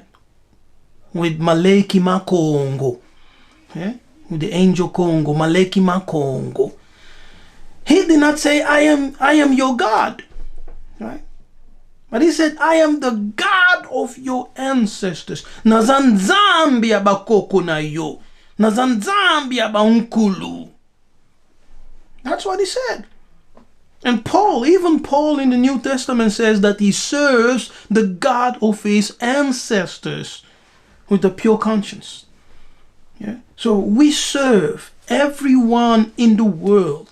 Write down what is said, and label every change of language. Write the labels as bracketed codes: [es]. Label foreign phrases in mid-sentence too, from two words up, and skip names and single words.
[en] With Maleki Makongo, yeah? With the angel Congo, Maleki Makongo. He did not say, I am your God, right? But he said, I am the God of your ancestors. [ln] Nazanzambi abakoko na yo. [kg] Nazanzambi abankulu. [en] That's what he said. And even Paul in the New Testament says that he serves the God of his ancestors with a pure conscience. Yeah? So we serve everyone in the world.